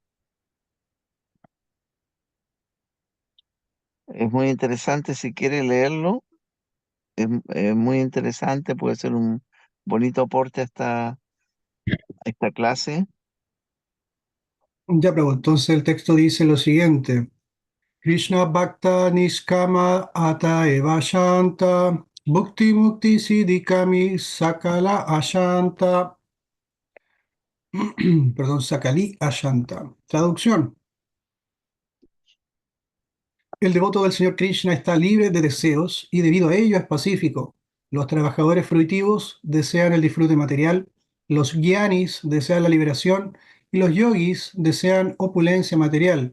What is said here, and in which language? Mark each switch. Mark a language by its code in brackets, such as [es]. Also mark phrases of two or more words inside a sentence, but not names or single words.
[es] Es muy interesante si quiere leerlo. Es muy interesante, puede ser un bonito aporte a esta clase. Ya, Prabhu, entonces el texto dice lo siguiente. [sa] Krishna Bhakta Niskama Ata Eva Shanta Bhukti Mukti Siddhikami Sakala Ashanta perdón, Sakali Ashanta. [es] Traducción. El devoto del Señor Krishna está libre de deseos y debido a ello es pacífico. Los trabajadores fruitivos desean el disfrute material, los gyanis desean la liberación y los yogis desean opulencia material.